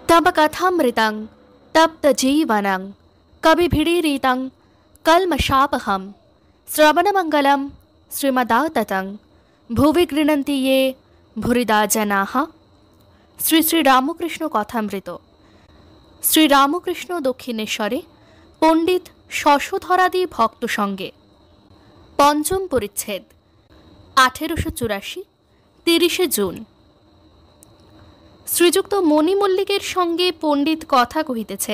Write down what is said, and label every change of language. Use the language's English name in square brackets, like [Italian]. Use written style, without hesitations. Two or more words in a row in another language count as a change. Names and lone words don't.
[Sanskrit] तब कथामृतं तप्तजीवनं कविभिरीरितं कल्मषापहं श्रवणमंगलं श्रीमदाततं भुवि गृह्णन्ति ये भूरिदा जनाः। [Bangla] শ্রী শ্রী রামকৃষ্ণ কথামৃত। শ্রী রামকৃষ্ণ দক্ষিণেশ্বরে পণ্ডিত শশধরাদি ভক্ত সঙ্গে। পঞ্চম পরিচ্ছেদ। 1884 30 জুন। শ্রীযুক্ত মণি মল্লিকের সঙ্গে পণ্ডিত কথা কহিতেছেন।